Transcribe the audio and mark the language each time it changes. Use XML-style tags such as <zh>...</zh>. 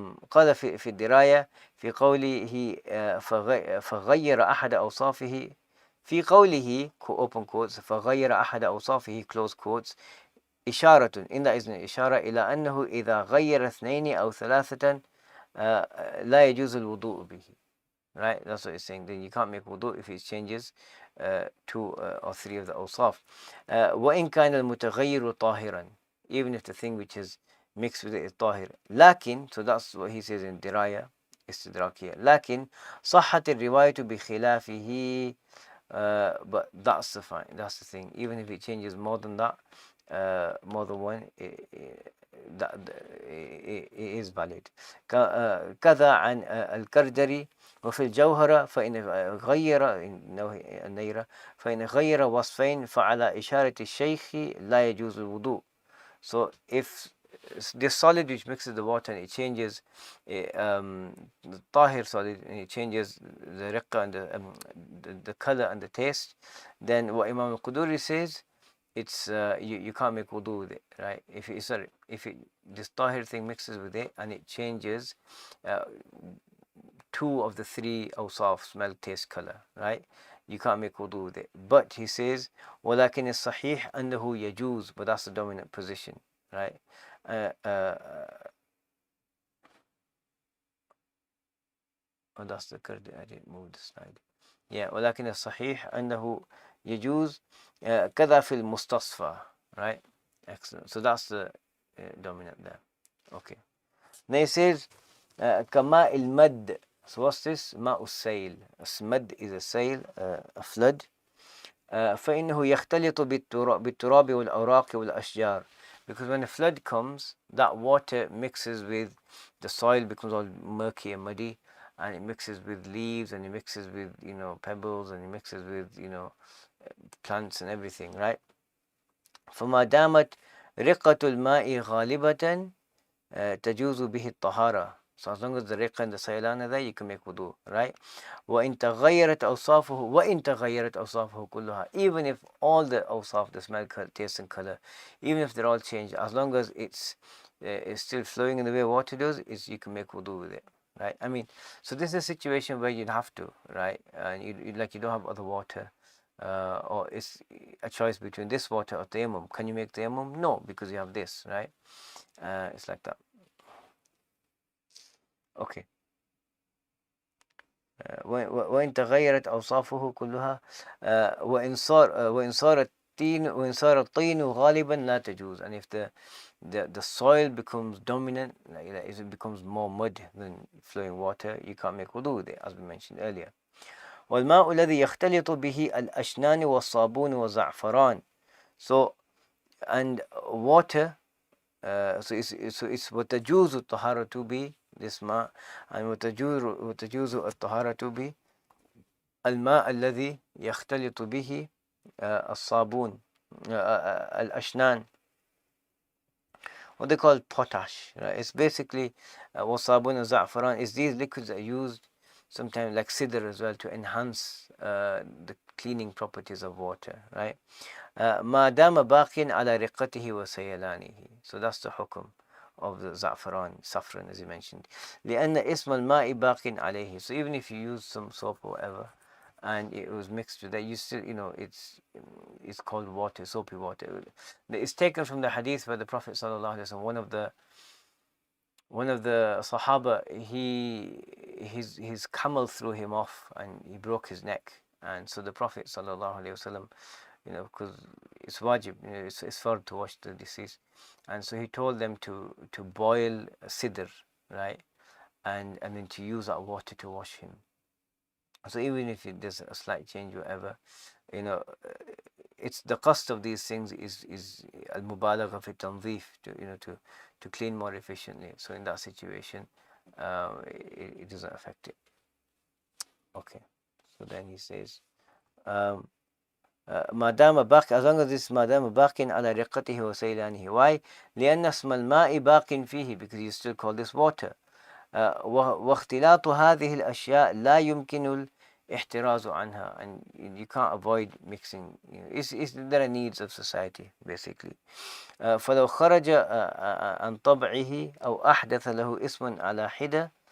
<ar>قال في الدراية في قوله فغير أحد أوصافه, في قوله</ar> <en>open quotes</en> <ar>فغير أحد أوصافه</ar> <en>close quotes,</en> <ar>إشارة,</ar> <en>in that is an</en> <ar>إشارة إلى أنه إذا غير اثنين أو ثلاثة لا يجوز الوضوء به.</ar> <en>Right, that's what it's saying. Then you can't make wudu if it changes two or three of the awsaf.</en> <ar>وإن كان المتغير طاهرا,</ar> <en>even if the thing which is mixed with it is طاهر. لكن, so that's what he says in diraya, استدراكية.</en> <ar>لكن صحت الرواية بخلافه.</ar> <en>But that's the thing. Even if it changes more than that, more than one, it is valid.</en> <ar>كذا عن الكردري وفي الجوهرة فإن غير النيرة فإن غير وصفين فعلى إشارة الشيخ لا يجوز الوضوء.</ar> <en>So if this solid which mixes the water and it changes the tahir solid and it changes the riqqa and the color and the taste, then what Imam al-Quduri says, it's you can't make wudu with it, right? If this tahir thing mixes with it and it changes two of the three awsaf, smell, taste, color, right? You can't make wudu with it. But he says</en> <ar>ولكن الصحيح أنه يجوز,</ar> <en>but that's the dominant position, right? Oh, that's the correct. I didn't move the slide.</en> <ar>Yeah, ولكن الصحيح أنه يجوز كذا في المستصفى, right?</ar> <en>Excellent. So that's the dominant there. Okay. Then he says</en> <ar>كماء المد.</ar> <en>So what's this?</en> <ar>ماء السيل.</ar> <en>Mad is a sail, a flood.</en> <ar>فإنه يختلط بالتراب والأوراق والأشجار.</ar> <en>Because when a flood comes, that water mixes with the soil, becomes all murky and muddy, and it mixes with leaves, and it mixes with pebbles, and it mixes with plants and everything, right?</en> <ar>فما دامت رقة الماء غالبة تجوز به الطهارة.</ar> <en>So as long as the riqqa and the saylan are there, you can make wudu, right?</en> <ar>وإن تغيرت أوصافه كلها.</ar> <en>Even if all the awsaf, the smell, taste and color, even if they're all changed, as long as it's still flowing in the way water does, you can make wudu with it, right? I mean, so this is a situation where you'd have to, right? And you don't have other water, or it's a choice between this water or tayammum. Can you make tayammum? No, because you have this, right? It's like that. Okay.</en> <ar>وإن تغيرت أوصافه كلها وإن صار الطين غالبا لا تجوز.</ar> <en>And if the soil becomes dominant, like if it becomes more mud than flowing water, you can't make wudu with it, as we mentioned earlier.</en> <ar>والماء الذي يختلط به الأشنان والصابون والزعفران.</ar> <en>So, and water, so it's</en> <ar>وتجوز الطهارة به this ماء, and وتجوز الطهارة به الماء الذي يختلط به الصابون الأشنان</ar> <en>what they call potash, right? It's basically wasabun and za'faran is these liquids that are used sometimes like sidr as well to enhance the cleaning properties of water, right?</en> <ar>ما دام باق على رقته وسيلانه.</ar> <en>So that's the hukum of the saffron as you mentioned.</en> <ar>لأن اسم الماء باق عليه.</ar> <en>So even if you use some soap or whatever and it was mixed with that, you still, it's called water, soapy water. It's taken from the hadith where the Prophet sallallahu alaihi wasallam, one of the Sahaba, his camel threw him off and he broke his neck. And so the Prophet sallallahu alaihi wasallam, because it's wajib, it's fard to wash the deceased. And so he told them to boil sidr, right? And then to use that water to wash him. So even if there's a slight change, whatever, it's the cost of these things is al-mubalagha fi tanzif, to clean more efficiently. So in that situation, it doesn't affect it. Okay. So then he says,</en> <ar>ما دام باق,</ar> <en>as long as this</en> <ar>ما دام باق على رقته وسيلانه.</ar> <en>Why?</en> <ar>لأن اسم الماء باق فيه,</ar> <en>because you still call this water.</en> <ar>واختلاط هذه الأشياء لا يمكن الاحتراز عنها,</ar> <en>and you can't avoid mixing. There are needs of society basically.</en> <ar>فلو خرج عن طبعه أو أحدث له اسم على حدة.</ar>